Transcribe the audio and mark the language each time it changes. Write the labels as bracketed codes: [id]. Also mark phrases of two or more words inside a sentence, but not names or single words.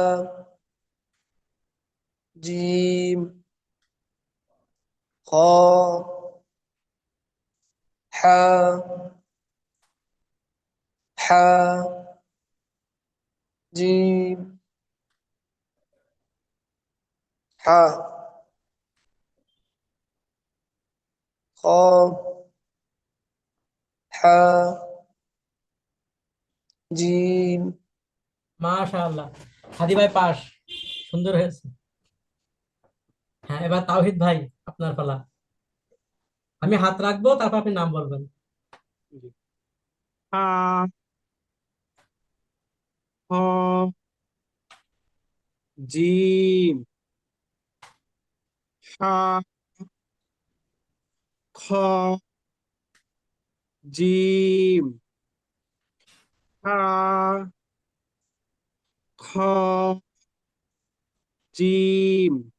[ar] جيم خا حا حا جيم حا خا حا جيم [bn] মাশাআল্লাহ, হাদি ভাই পাস, সুন্দর হয়েছে। হ্যাঁ, এবার তাওহিদ ভাই, আপনার পালা। আমি হাত রাখবো, তারপর আপনি নাম বলবেন। [ar] حا خا جيم حا خا جيم حا خا جيم